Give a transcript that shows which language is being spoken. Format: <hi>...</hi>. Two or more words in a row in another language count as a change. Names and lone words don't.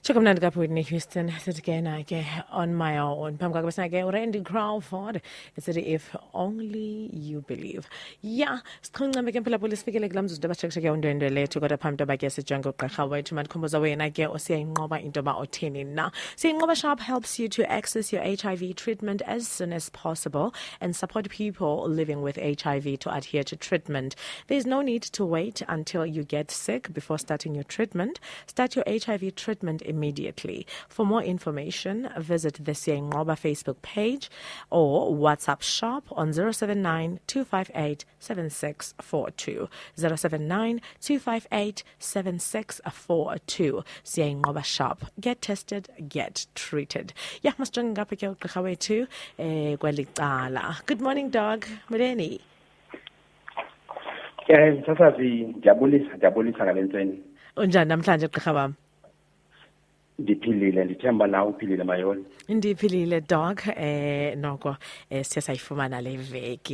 <xh>Chokamnandi kapho Whitney Houston sithi ke na ke</xh> <en>on my own</en> <xh>phambi kwakhe besina ke uRandy Crawford esithi</xh> <en>if only you believe</en> <xh>ya sichoncabe ke phela polisi fikele kulamzuzu abasheksheke undwendwe lethu kodwa phambi toba ke sijonge ugqirha wethu mandikhumbuza wena ke osiyayinqoba into ba othini na siyinqoba</xh> <en>sharp helps you to access your HIV treatment as soon as possible and support people living with HIV to adhere to treatment. There's no need to wait until you get sick before starting your treatment. Start your HIV treatment immediately. For more information, visit the Siyayinqoba Facebook page or WhatsApp shop on 079 258 7642. 079 258 7642. Siyayinqoba shop. Get tested, get treated. Yeah,</en> <xh>masijonge ngapha ke ugqirha wethu kwalicala.</xh> <en>Good morning, dog.</en> <xh>Mudeni. Msasazi ndiyabulisa ngalentseni. Unjani namhlanje gqirha wami? Ndiphilile, ndithemba nawe uphilile mayoni. Ndiphilile dog noko siya sayifumana le veki.</xh>